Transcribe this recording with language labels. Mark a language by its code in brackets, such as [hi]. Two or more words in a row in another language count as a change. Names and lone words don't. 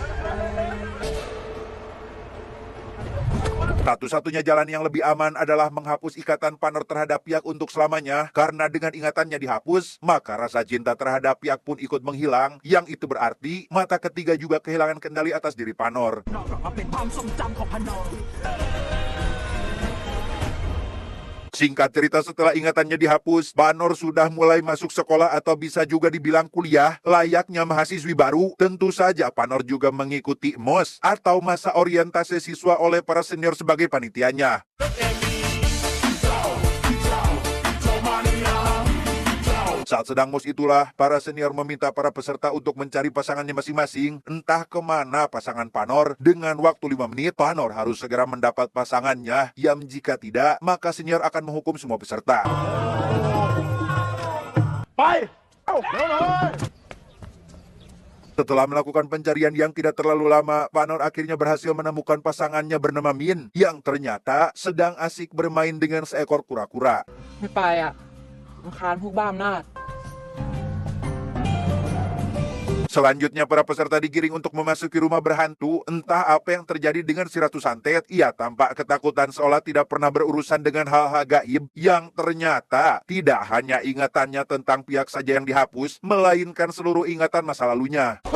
[id] Satu-satunya jalan yang lebih aman adalah menghapus ikatan Panor terhadap Piak untuk selamanya, karena dengan ingatannya dihapus, maka rasa cinta terhadap Piak pun ikut menghilang, yang itu berarti mata ketiga juga kehilangan kendali atas diri Panor. [th] นอกกลับมาเป็นความทรงจำของพนอ [id] Singkat cerita, setelah ingatannya dihapus, Panor sudah mulai masuk sekolah atau bisa juga dibilang kuliah. Layaknya mahasiswi baru, tentu saja Panor juga mengikuti MOS atau masa orientasi siswa oleh para senior sebagai panitianya. Saat sedang MOS itulah, para senior meminta para peserta untuk mencari pasangannya masing-masing. Entah kemana pasangan Panor. Dengan waktu 5 menit, Panor harus segera mendapat pasangannya. Yang jika tidak, maka senior akan menghukum semua peserta. [th] ไป เอ้าเร็วหน่อย [id] Setelah melakukan pencarian yang tidak terlalu lama, Panor akhirnya berhasil menemukan pasangannya bernama Min, yang ternyata sedang asik bermain dengan seekor kura-kura. [th] ไม่ไปอ่ะรำคาญพวกบ้าอำนาจ [id] Selanjutnya para peserta digiring untuk memasuki rumah berhantu. Entah apa yang terjadi dengan si Ratu Santet, ia tampak ketakutan seolah tidak pernah berurusan dengan hal-hal gaib, yang ternyata tidak hanya ingatannya tentang Piak saja yang dihapus, melainkan seluruh ingatan masa lalunya.